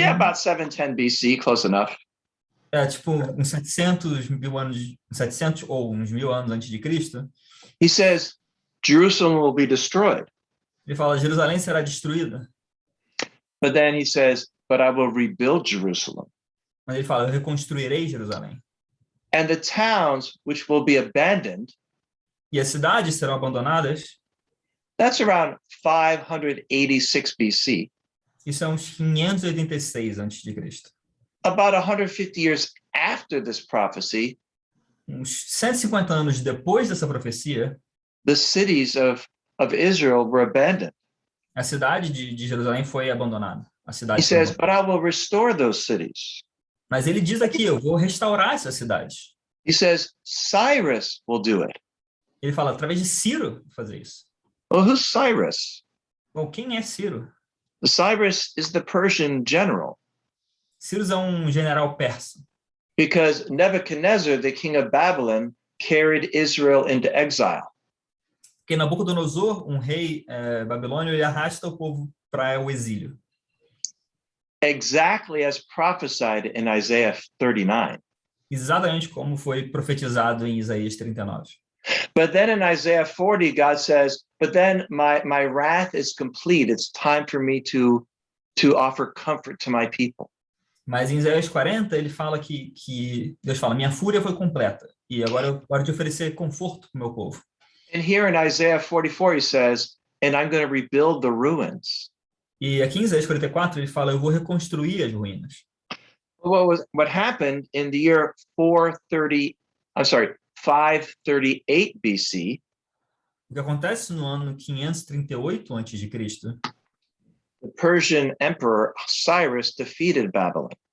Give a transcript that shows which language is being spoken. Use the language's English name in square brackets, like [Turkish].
[English] yeah, about 710 BC, close enough. [Portuguese] É, tipo, uns 700 ou uns 1.000 anos antes de Cristo. [English] He says, Jerusalem will be destroyed. [Portuguese] Ele fala: Jerusalém será destruída. [English] But then he says, but I will rebuild Jerusalem. [Portuguese] Mas ele fala: eu reconstruirei Jerusalém. [English] And the towns which will be abandoned, [Portuguese] E as cidades serão abandonadas. [English] that's around 586 BC. [Portuguese] Isso é uns 586 antes de Cristo. [English] About 150 years after this prophecy, [Portuguese] Uns 150 anos depois dessa profecia, [English] the cities of Israel were abandoned. [Portuguese] a cidade de Jerusalém foi abandonada. A cidade [English] He [Portuguese] foi [English] says, [Portuguese] abandonada. [English] but I will restore those cities. [Portuguese] Mas ele diz aqui: eu vou restaurar essas cidades. [English] He says, Cyrus will do it. [Portuguese] Ele fala através de Ciro fazer isso. [English] Well, who's Cyrus? [Portuguese] Bom, quem é Ciro? [English] Cyrus is the Persian general, [Portuguese] Ciro é um general persa, [English] because Nebuchadnezzar, the king of Babylon, carried Israel into exile. [Portuguese] porque Nabucodonosor, um rei babilônio, ele arrasta o povo para o exílio. [English] Exactly as prophesied in Isaiah 39. [Portuguese] Exatamente como foi profetizado em Isaías 39. [English] But then in Isaiah 40, God says, but then my wrath is complete. It's time for me to offer comfort to my people. [Portuguese] Mas em Isaías 40, ele fala que Deus fala: minha fúria foi completa, e agora eu paro de oferecer conforto para o meu povo. [English] And here in Isaiah 44, he says, and I'm going to rebuild the ruins. [Portuguese] E aqui em Isaías 44, ele fala: eu vou reconstruir as ruínas. [English] What happened in the year 538 BC, [Portuguese] O que acontece no ano 538 a.C., [English] the Persian emperor Cyrus defeated Babylon.